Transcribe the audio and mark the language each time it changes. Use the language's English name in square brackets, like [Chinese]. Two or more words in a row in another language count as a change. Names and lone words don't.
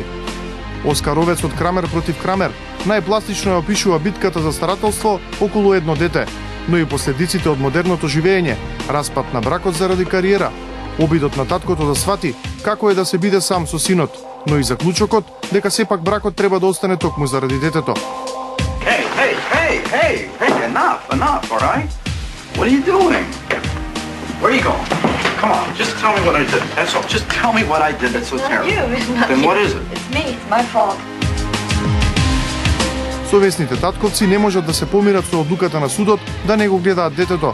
[Macedonian] Оскаровец од Крамер против Крамер најпластично ја опишува битката за старателство околу едно дете, но и последиците од модерното живење, распад на бракот заради кариера, обидот на таткото да свати како е да се биде сам со синот, но и заклучокот дека сепак бракот треба да остане токму заради детето. [English] Hey, enough, all right? What are you doing? Where are you going? Come on, just tell me what I did. That's all. Just tell me what I did that's so terrible. Then what is it? It's me, it's my fault. [Macedonian] Совесните татковци не можат да се помират со одлуката на судот да не го гледаат детето.